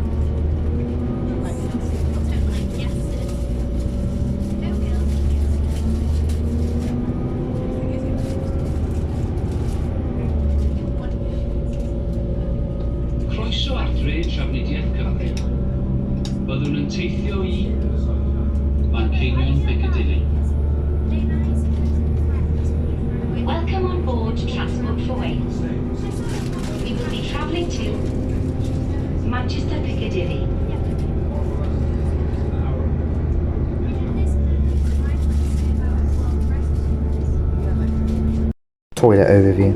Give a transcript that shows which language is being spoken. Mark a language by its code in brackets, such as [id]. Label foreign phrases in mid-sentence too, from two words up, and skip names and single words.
[cy] Croeso adre trafnidiaeth Cymru. Byddwn yn teithio i Piccadilly. [en] Welcome on board Transport for Wales. We will be travelling to Manchester Piccadilly. Toilet overview.